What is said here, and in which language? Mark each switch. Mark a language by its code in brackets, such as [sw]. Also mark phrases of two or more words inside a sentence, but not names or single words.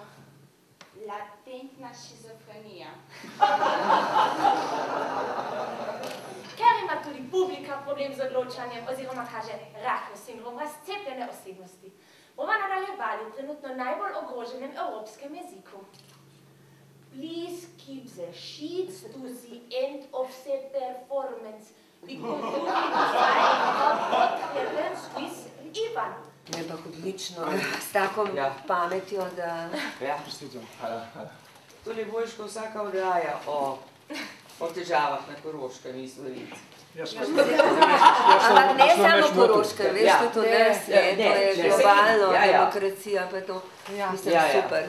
[sl] Latentna šizofrenija. Ker ima tudi publika problem z odločanjem, oziroma kaže rahel sindrom razcepljene osebnosti, bomo nadaljevali v trenutno najbolj ogroženem evropskem jeziku. [en] Please keep the sheets to the end of the performance, because you will decide what happens with Ivan. [sl] Je pa odlično, s tako pametjo, da... To ne boš, ko vsaka oddaja o težavah na Koroškem in Slovenci. Ampak ne samo Koroškem, veš, to je globalno demokracija, pa to, mislim, super.